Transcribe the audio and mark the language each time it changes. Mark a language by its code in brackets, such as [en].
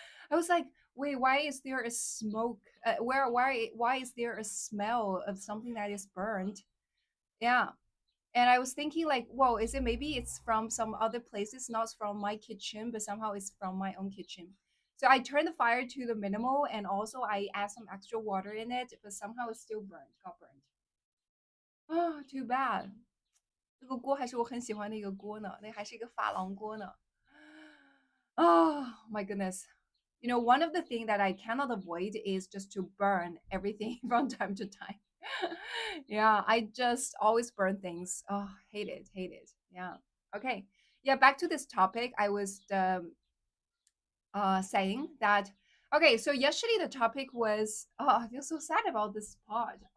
[en] I was like, wait, why is there a smoke? Why is there a smell of something that is burned? Yeah. And I was thinking like, whoa, is it maybe it's from some other places, not from my kitchen, but somehow it's from my own kitchen. So I turned the fire to the minimal, and also I add some extra water in it, but somehow it's still burned, got burned. Oh, too bad. [zh] 这个锅还是我很喜欢的一个锅呢，那还是一个珐琅锅呢。 [en] Oh my goodness. You know, one of the things that I cannot avoid is just to burn everything from time to time. Yeah, I just always burn things. Oh, hate it, hate it. Yeah. Okay. Yeah, back to this topic. I was saying that, okay, so yesterday the topic was, oh, I feel so sad about this pod.